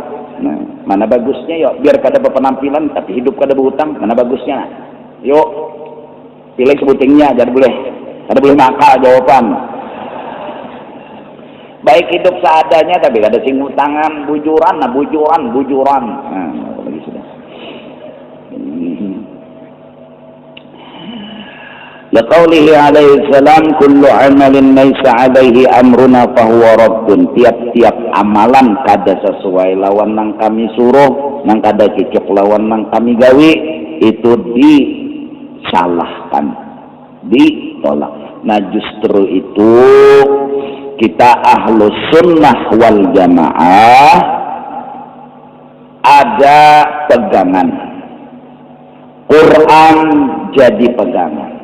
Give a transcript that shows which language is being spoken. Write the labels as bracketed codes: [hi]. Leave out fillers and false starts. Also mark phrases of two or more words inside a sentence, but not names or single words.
[bjn] Nah, mana bagusnya yuk, biar kada berpenampilan, tapi hidup kada berhutang, mana bagusnya? Yuk, pilih sebutingnya, jadi kada boleh nakal jawaban. Baik hidup seadanya, tapi kada sing hutangan, bujuran. Nah, lagi sudah. [ar] لقوله عليه السلام كل عمل ليس عليه أمرنا فهو رد. [bjn] Tiap-tiap amalan kada sesuai lawan nang kami suruh, nang kada cocok lawan nang kami gawe, itu disalahkan, ditolak. Nah justru itu kita [ar] أهل السنة والجماعة [bjn] ada pegangan. Quran jadi pegangan.